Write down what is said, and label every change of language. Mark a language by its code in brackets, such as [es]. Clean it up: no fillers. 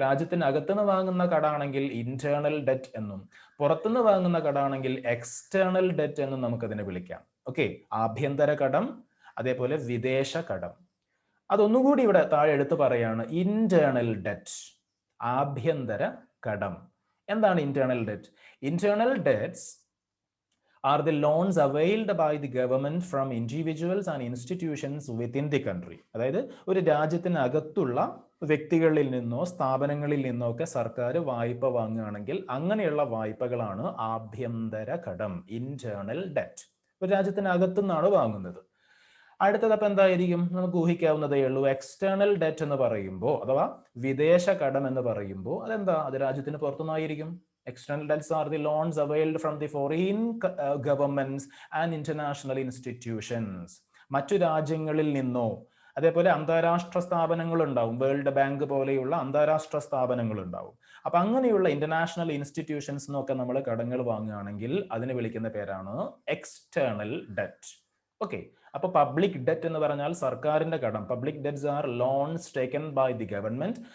[ml] രാജ്യത്തിനകത്തുനിന്ന് വാങ്ങുന്ന കടാണെങ്കിൽ internal debt എന്നും പുറത്തുനിന്ന് വാങ്ങുന്ന കടാണെങ്കിൽ എക്സ്റ്റേണൽ ഡെറ്റ് എന്നും നമുക്കതിനെ വിളിക്കാം. ഓക്കെ, ആഭ്യന്തര കടം അതേപോലെ വിദേശ കടം. അതൊന്നുകൂടി ഇവിടെ താഴെ എടുത്ത് പറയാണ്, ഇന്റേണൽ ഡെറ്റ്, ആഭ്യന്തര കടം. എന്താണ് internal debt? [en] Internal debts are the loans availed by the government from individuals and institutions within the country. [ml] അതായത് ഒരു രാജ്യത്തിനകത്തുള്ള വ്യക്തികളിൽ നിന്നോ സ്ഥാപനങ്ങളിൽ നിന്നോ ഒക്കെ സർക്കാർ വായ്പ വാങ്ങുകയാണെങ്കിൽ അങ്ങനെയുള്ള വായ്പകളാണ് ആഭ്യന്തര കടം, ഇന്റേണൽ ഡെറ്റ്. ഒരു രാജ്യത്തിനകത്തു നിന്നാണ് വാങ്ങുന്നത്. അടുത്തത് അപ്പം എന്തായിരിക്കും? നമുക്ക് ഊഹിക്കാവുന്നതേ ഉള്ളൂ. എക്സ്റ്റേണൽ ഡെറ്റ് എന്ന് പറയുമ്പോൾ അഥവാ വിദേശ കടം എന്ന് പറയുമ്പോൾ അതെന്താ? അത് രാജ്യത്തിന് പുറത്തുനിന്നായിരിക്കും. [en] External debts are the loans availed from the foreign governments and international institutions. [ml] മറ്റു രാജ്യങ്ങളിൽ നിന്നോ അതേപോലെ അന്താരാഷ്ട്ര സ്ഥാപനങ്ങൾ ഉണ്ടാവും, വേൾഡ് ബാങ്ക് പോലെയുള്ള അന്താരാഷ്ട്ര സ്ഥാപനങ്ങൾ ഉണ്ടാവും. അപ്പൊ അങ്ങനെയുള്ള ഇന്റർനാഷണൽ ഇൻസ്റ്റിറ്റ്യൂഷൻസ് എന്നൊക്കെ നമ്മൾ കടങ്ങൾ വാങ്ങുകയാണെങ്കിൽ അതിന് വിളിക്കുന്ന പേരാണ് എക്സ്റ്റേണൽ ഡെറ്റ്. ഓക്കെ, അപ്പൊ പബ്ലിക് ഡെറ്റ് എന്ന് പറഞ്ഞാൽ സർക്കാരിന്റെ കടം. [en] Public debts are loans taken by the government.